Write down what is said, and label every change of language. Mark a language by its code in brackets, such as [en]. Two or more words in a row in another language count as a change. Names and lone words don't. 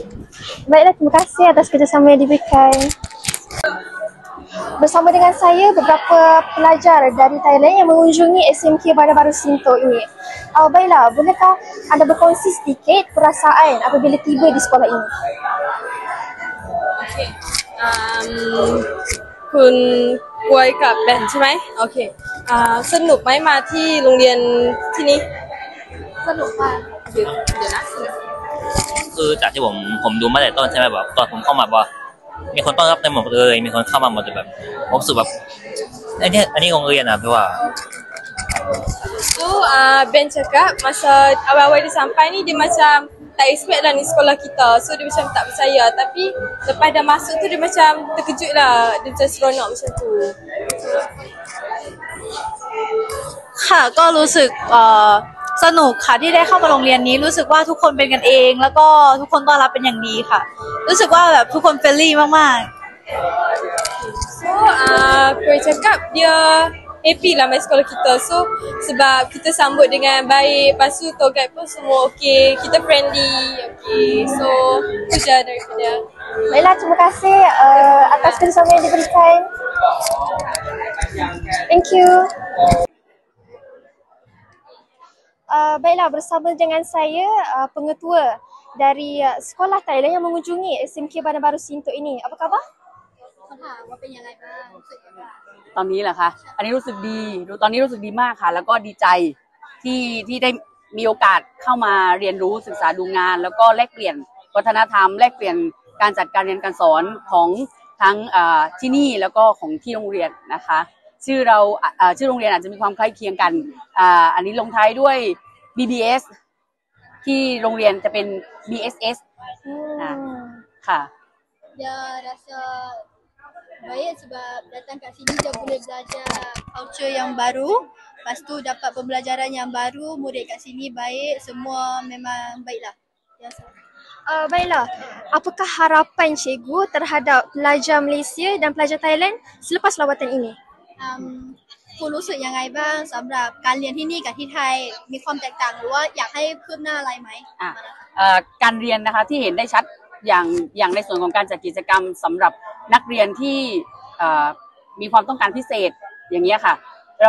[ms] Baiklah, terima kasih atas kerjasama yang diberikan. Bersama dengan saya beberapa pelajar dari Thailand yang mengunjungi SMK Bandar Baru Sintok ini. Baiklah, bolehkah anda berkongsi sedikit perasaan apabila tiba di sekolah ini? [th] คุณกวยกับแบนใช่ไหมโอเคสนุกไหมมาที่โรงเรียนที่นี้สนุกมากเดี๋ยวนะ คือจากที่ผมดูมาแต่ต้นใช่ไหมแบบตอนผมเข้ามาบอกมีคนต้อนรับเต็มหมดเลยมีคนเข้ามาหมดเลยแบบผมรู้สึกแบบอันนี้โรงเรียนนะเพราะว่า [ms] So Ben cakap masa awal-awal dia sampai ni dia macam tak expect lah ni sekolah kita. So dia macam tak percaya, tapi lepas dah masuk tu dia macam terkejut lah. Dia macam seronok macam tu. [th] ค่ะก็รู้สึกสนุกค่ะที่ได้เข้ามาโรงเรียนนี้รู้สึกว่าทุกคนเป็นกันเองแล้วก็ทุกคนต้อนรับเป็นอย่างดีค่ะรู้สึกว่าแบบทุกคนเฟรนลี่มากๆ [ms] So Kuih cakap dia happy lah main sekolah kita. So sebab kita sambut dengan baik, lepas tu [en] tour guide [ms] pun semua okey, kita friendly, okey. So itu je daripada. Baiklah, terima kasih atas kerjasama yang diberikan. [en] Thank you. [ms] Baiklah, bersama dengan saya pengetua dari sekolah Thailand yang mengunjungi SMK Bandar Baru Sintok ini. Apa khabar? [th] ตอนนี้เหรอคะอันนี้รู้สึกดีตอนนี้รู้สึกดีมากค่ะแล้วก็ดีใจที่ได้มีโอกาสเข้ามาเรียนรู้ศึกษาดูงานแล้วก็แลกเปลี่ยนวัฒนธรรมแลกเปลี่ยนการจัดการเรียนการสอนของทั้งที่นี่แล้วก็ของที่โรงเรียนนะคะชื่อโรงเรียนอาจจะมีความคล้ายเคียงกันอันนี้ลงท้ายด้วย BBS ที่โรงเรียนจะเป็น BSS ค่ะ [ms] Dia rasa baik sebab datang kat sini dia boleh belajar culture yang baru. Lepas tu dapat pembelajaran yang baru, murid kat sini baik, semua memang baiklah. Baiklah, apakah harapan cikgu terhadap pelajar Malaysia dan pelajar Thailand selepas lawatan ini? [th] คุณรู้สึกยังไงบ้างสำหรับการเรียนที่นี่กับที่ไทยมีความแตกต่างหรือว่าอยากให้คืบหน้าอะไรไหม การเรียนนะคะที่เห็นได้ชัดอย่างในส่วนของการจัดกิจกรรมสำหรับนักเรียนที่มีความต้องการพิเศษอย่างนี้ค่ะเรา